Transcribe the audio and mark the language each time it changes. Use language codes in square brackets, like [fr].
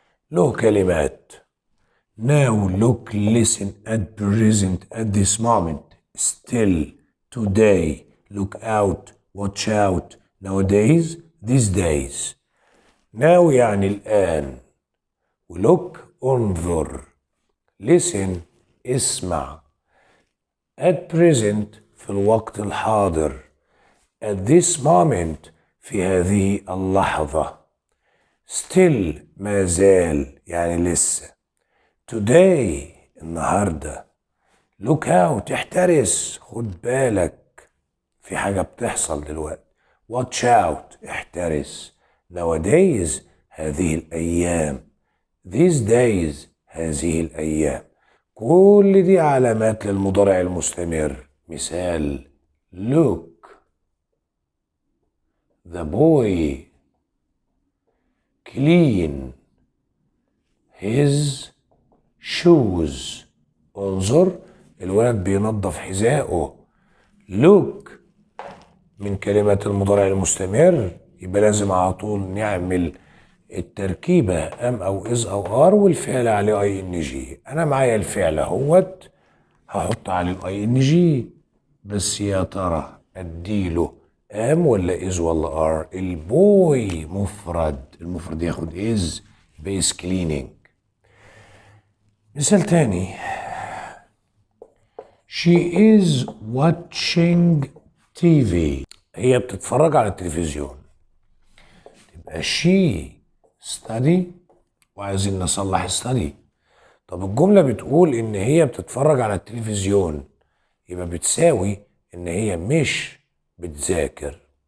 [ar] له كلمات: [en] now, look, listen, at present, at this moment, still, today, look out, watch out, nowadays, these days. [ar] now يعني الآن، look انظر، listen اسمع، at present في الوقت الحاضر، at this moment في هذه اللحظة، still ما زال يعني لسه، today النهاردة، [en] look out [ar] احترس خد بالك في حاجة بتحصل دلوقتي، [en] watch out [ar] احترس، nowadays هذه الأيام، [en] these days [ar] هذه الأيام. كل دي علامات للمضارع المستمر. مثال: [en] look the boy clean his shoes. [ar] انظر الولد بينظف حذائه. look من كلمات المضارع المستمر، يبقى لازم على طول نعمل التركيبة ام او از او ار والفعل عليه اي ان جي. انا معايا الفعل اهوت هحط عليه الاي ان جي، بس يا ترى اديله ام ولا از ولا ار؟ البوي مفرد، المفرد ياخد از بيس كليننج. مثال تاني: [en] she is watching TV. [ar] هي بتتفرج على التلفزيون. تبقى [en] she study [ar] وعايزين نصلح study. طب الجملة بتقول إن هي بتتفرج على التلفزيون، يبقى بتساوي إن هي مش بتذاكر.